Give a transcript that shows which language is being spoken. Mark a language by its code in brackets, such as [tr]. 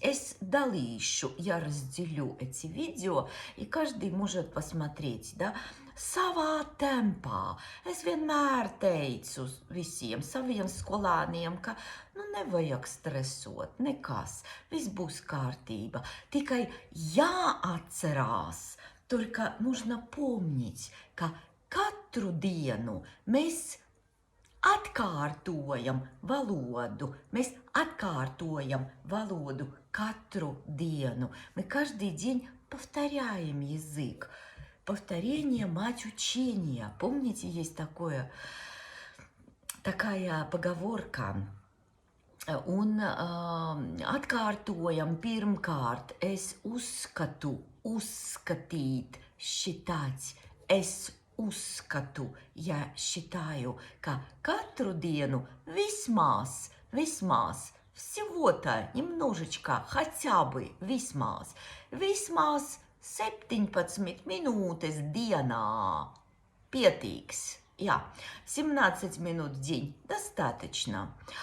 [lv] Es dalīšu, [ru] я разделю эти видео, и каждый может посмотреть, да? [lv] Savā tempā. Es vienmēr teicu visiem saviem skolāniem, ka nevajag stresot, nekas, viss būs kārtība. Tikai jāatcerās, [ru] только нужно помнить, [lv] ka katru dienu mēs atkārtojam valodu. Mēs atkārtojam valodu katru dienu. [ru] Мы каждый день повторяем язык. Повторение – мать учения. Помните, есть такая поговорка. [lv] Un atkārtojam pirmkārt. Es uzskatu, uzskatīt, считать. Es uzskatu, [ru] я считаю, [lv] ka katru dienu vismaz, [ru] всего-то немножечко, хотя бы [lv] vismaz 17 minūtes dienā. Pietīks. Jā, 17 minūtes [ru] в день достаточно.